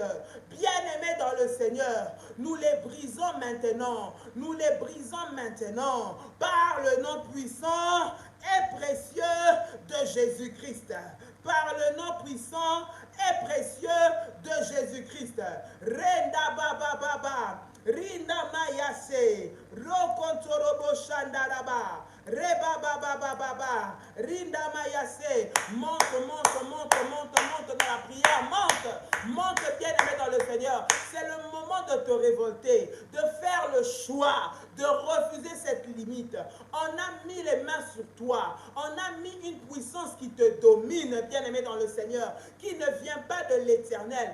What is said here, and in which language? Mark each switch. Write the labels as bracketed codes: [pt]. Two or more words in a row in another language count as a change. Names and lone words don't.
[fr] Bien-aimé dans le Seigneur, nous les brisons maintenant, nous les brisons maintenant par le nom puissant et précieux de Jésus-Christ. Par le nom puissant et précieux de Jésus-Christ. Renda baba baba, Rinda mayase, Rokontorobo shandaraba, Reba baba baba, Rinda mayase. Monte, monte, monte, monte, monte dans la prière, monte, monte bien-aimé dans le Seigneur. C'est le moment de te révolter, de faire le choix, de refuser cette limite. On a mis les mains sur toi, on a mis une puissance qui te domine, bien-aimé dans le Seigneur, qui ne vient pas de l'Éternel.